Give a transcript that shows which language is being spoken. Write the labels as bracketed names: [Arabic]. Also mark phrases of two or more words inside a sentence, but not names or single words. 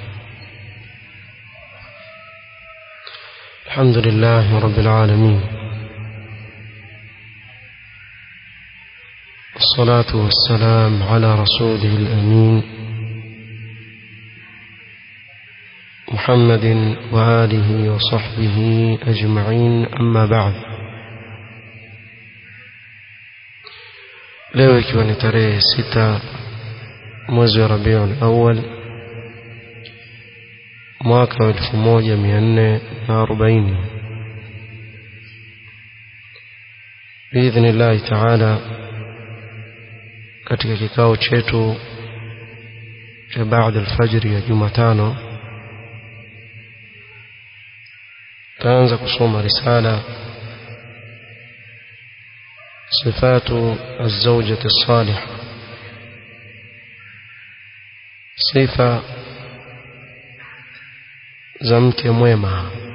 [Arabic] الحمد لله رب العالمين، والصلاة والسلام على رسوله الأمين محمد وآله وصحبه أجمعين، أما بعد. [Swahili] leo ikiwa ni tarehe 6 mwezi wa Rabiul Awwal mwaka 1440 [Arabic] biidhnillahi ta'ala, [Swahili] katika kikao chetu cha baada al-fajr ya Jumatano taanza kusoma [Arabic] risala sifatu az-zawjati as-salihah, [Swahili] sifa za mke mwema.